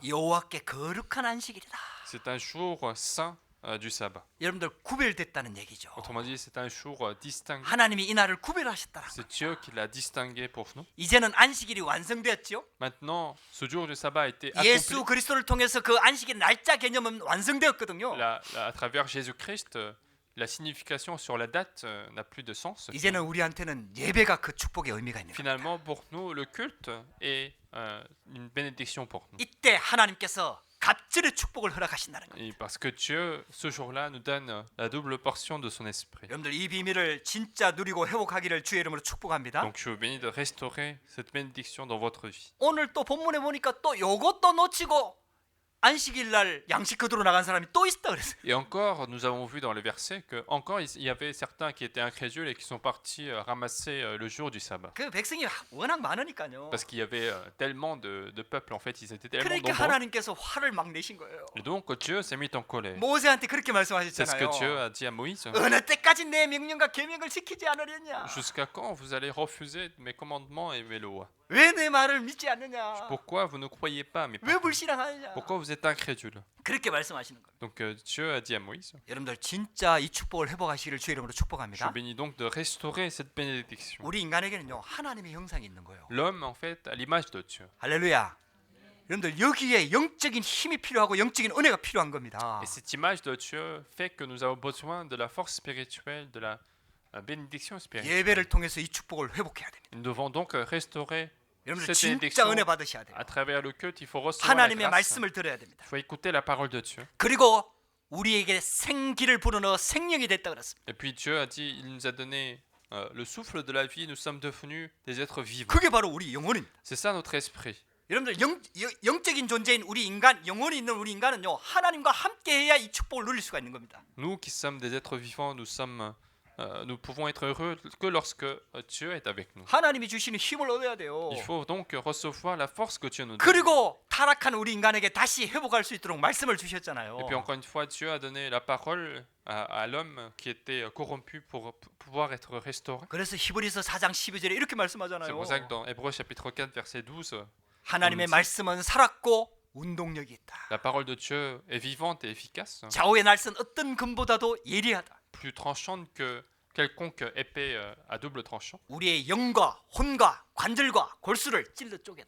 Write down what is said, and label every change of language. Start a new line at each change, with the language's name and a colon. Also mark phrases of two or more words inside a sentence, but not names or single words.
Korean: 여호와께 거룩한 안식일이다.
French: C'est un jour saint du sabbat.
Korean: 여러분들 구별됐다는 얘기죠.
French: Autrement dit, c'est un jour distingué.
Korean: 하나님이 이 날을 구별하셨다라.
French: C'est Dieu qui l'a distingué pour nous.
Korean: 이제는 안식일이 완성되었죠.
French: Maintenant, ce jour du sabbat a été
Korean: 예수
French: accompli.
Korean: 그리스도를 통해서 그 안식일 날짜 개념은 완성되었거든요.
French: À travers Jésus-Christ, la signification sur la date n'a plus de sens.
Korean: 이제는 우리한테는 예배가 그 축복의 의미가 있는 겁니다.
French: Finalement, pour nous, le culte est une bénédiction pour nous.
Korean: 이때 하나님께서 갑절의 축복을 허락하신다는 거예요.
French: Et parce que Dieu, ce jour-là, nous donne la double portion de son esprit.
Korean: 여러분들 이 비밀을 진짜 누리고 회복하기를 주의 이름으로 축복합니다.
French: Donc je vous bénis de restaurer cette bénédiction dans votre vie.
Korean: 오늘 또 본문에 보니까 또 요것도 놓치고 안식일 날 양식 거두러 나간 사람이 또 있다 그랬어요.
French: Et encore, nous avons vu dans les versets que encore il y avait certains qui étaient incrédules et qui sont partis ramasser le jour du sabbat.
Korean: 그 백성이 워낙 많으니까요.
French: Parce qu'il y avait tellement de peuples, en fait, ils étaient tellement
Korean: 그러니까
French: nombreux.
Korean: 하나님께서 화를 막 내신 거예요.
French: Et donc Dieu s'est mis en colère.
Korean: 모세한테 그렇게
French: C'est ce que Dieu
Korean: 말씀하셨잖아요.
French: a dit à Moïse.
Korean: 어느 때까지 내 명령과 계명을 지키지 않으려냐.
French: Jusqu'à quand vous allez refuser mes commandements et mes lois?
Korean: 왜 내 말을 믿지 않느냐?
French: Pourquoi vous ne croyez pas à mes
Korean: 왜
French: paroles?
Korean: 불신앙하느냐?
French: Pourquoi vous êtes incrédule?
Korean: 그렇게 말씀하시는 겁니다.
French: Donc Dieu a dit à Moïse,
Korean: 여러분들 진짜 이 축복을 회복하시기를 주의 이름으로
French: je
Korean: 축복합니다.
French: bénis donc de restaurer cette bénédiction.
Korean: 우리 인간에게는요 하나님의 형상이 있는 거예요.
French: L'homme, en fait, à l'image de Dieu.
Korean: 할렐루야. 여러분들 여기에 영적인 힘이 필요하고 영적인 은혜가 필요한 겁니다.
French: Et cette image de Dieu fait que nous avons besoin de la force spirituelle, de la bénédiction spirituelle.
Korean: 예배를 통해서 이 축복을 회복해야 됩니다.
French: Nous devons donc restaurer
Korean: 여러분들
French: cette
Korean: 진짜
French: bénédiction
Korean: 은혜 받으셔야 돼요.
French: à travers le culte. Il faut recevoir la
Korean: 하나님의
French: grâce.
Korean: 말씀을 들어야 됩니다.
French: Il faut écouter la parole de Dieu.
Korean: 그리고 우리에게 생기를 불어넣어 생명이 됐다 그랬습니다.
French: Et puis Dieu a dit, il nous a donné le souffle de la vie. Nous sommes devenus des êtres vivants.
Korean: 그게 바로 우리 영혼입니다.
French: C'est ça notre esprit.
Korean: 여러분들 영적인 존재인 우리 인간, 영혼이 있는 우리 인간은요 하나님과 함께해야 이 축복을 누릴 수가 있는 겁니다.
French: Nous qui sommes des êtres vivants, nous pouvons être heureux que lorsque Dieu est avec nous.
Korean: 하나님이 주시는 힘을 얻어야 돼요.
French: Il faut donc recevoir la force que Dieu nous donne.
Korean: 그리고 타락한 우리 인간에게 다시 회복할 수 있도록 말씀을 주셨잖아요.
French: Et puis encore une fois, Dieu a donné la parole à l'homme qui était corrompu pour pouvoir être restauré.
Korean: 그래서 히브리서 4장 12절에 이렇게
French: C'est
Korean: 말씀하잖아요.
French: pour ça que dans Hébreux chapitre 4 verset 12,
Korean: 하나님의 말씀은 살았고 운동력이 있다.
French: la parole de Dieu est vivante et efficace,
Korean: 좌우의 날선 어떤 금보다도 예리하다.
French: plus tranchante que quelconque épée à double tranchant.
Korean: 우리의 영과 혼과 관절과 골수를 찔러 쪼갠다.